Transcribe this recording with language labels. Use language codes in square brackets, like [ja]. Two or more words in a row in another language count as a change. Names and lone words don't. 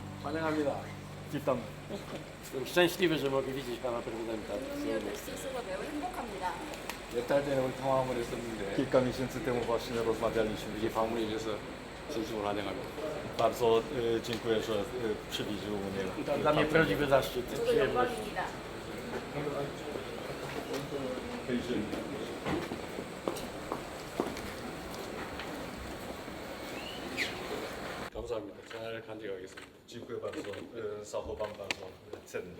[ko] 환영합니다. [pl] Witam. szczęśliwy, że mogę widzieć pana prezydenta. [ko] 오늘 뵐수 있어서 매우 행복합니다. 몇 달 전에 우리 통화 한번 했었는데 [pl] Kilka miesięcy temu właśnie rozmawialiśmy. [ko] 이게 방문해 주셔서 진심으로 환영합니다. [pl] Bardzo dziękuję, że przywieził mnie. dla mnie prawdziwy zaszczyt. [ko] 저도 [pl] przyjemność. [ko] 영광입니다. 감사합니다. 잘 간직하겠습니다. [pl] Dziękuję bardzo. Zachowam bardzo cennie.